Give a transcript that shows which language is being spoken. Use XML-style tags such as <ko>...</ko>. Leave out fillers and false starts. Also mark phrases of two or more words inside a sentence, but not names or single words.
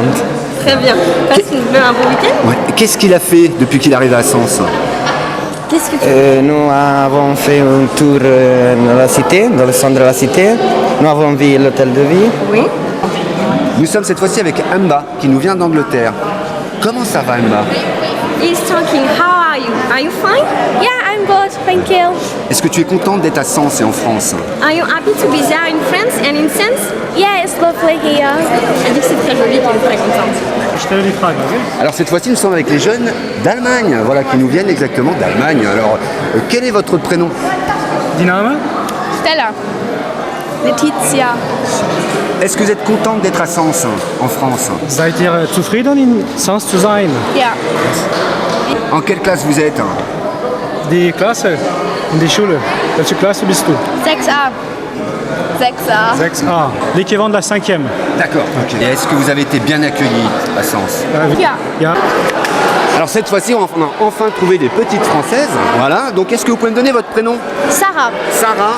<fr>Très bien, passe un bon week-end. Ouais. Qu'est-ce qu'il a fait depuis qu'il est arrivé à Sens? Qu'est-ce que tu Nous avons fait un tour dans la cité, dans le centre de la cité. Nous avons vu l'hôtel de ville. Oui. Nous sommes cette fois-ci avec Emma qui nous vient d'Angleterre. Comment ça va Emma?</fr> <en>He's talking, how are you? Are you fine? Yeah, I'm good, thank you.</en> <fr>Est-ce que tu es contente d'être à Sens et en France?</fr> <en>Are you happy to be there in France and in Sens? Yeah, it's lovely here.</en> <fr>Elle dit que c'est très joli, qu'elle est très contente. Alors cette fois-ci nous sommes avec les jeunes d'Allemagne, voilà, qui nous viennent exactement d'Allemagne. Alors quel est votre prénom?</fr> <de>Diname?</de> <fr>Stella. Laetitia. Est-ce que vous êtes contente d'être à Sens en France?</fr> <de>Seid ihr zufrieden in Sens zu sein? Ja.</de> <fr>En quelle classe vous êtes?</fr> <de>Die Klasse in die Schule. Welche Klasse bist du? 6a. 6a.</de> <fr>6a. L'équivalent de la 5e. D'accord. Et est-ce que vous avez été bien accueillis à Sens?</fr> <de>Ja. Ja.</de> <fr>Alors cette fois-ci on a enfin trouvé des petites françaises. Voilà, donc est-ce que vous pouvez me donner votre prénom? Sarah. Sarah</fr>